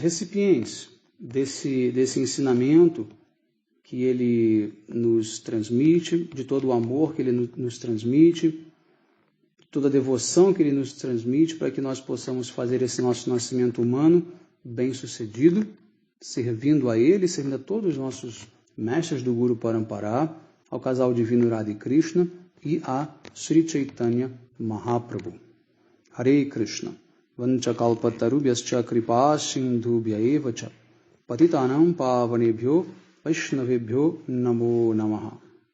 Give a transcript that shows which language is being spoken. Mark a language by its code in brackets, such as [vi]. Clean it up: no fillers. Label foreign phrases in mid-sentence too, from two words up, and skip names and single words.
[pt] recipientes desse ensinamento que ele nos transmite, de todo o amor que ele nos transmite, toda a devoção que ele nos transmite, para que nós possamos fazer esse nosso nascimento humano bem-sucedido, servindo a ele, servindo a todos os nossos mestres do Guru Parampara, ao casal divino Radha e Krishna e a Sri Chaitanya Mahaprabhu. Hare Krishna. [sa] Vanchakalpatarubhyascha kripa sindhubhya evacha patitanam pavanebhyo vaishnavebhyo namo namaha.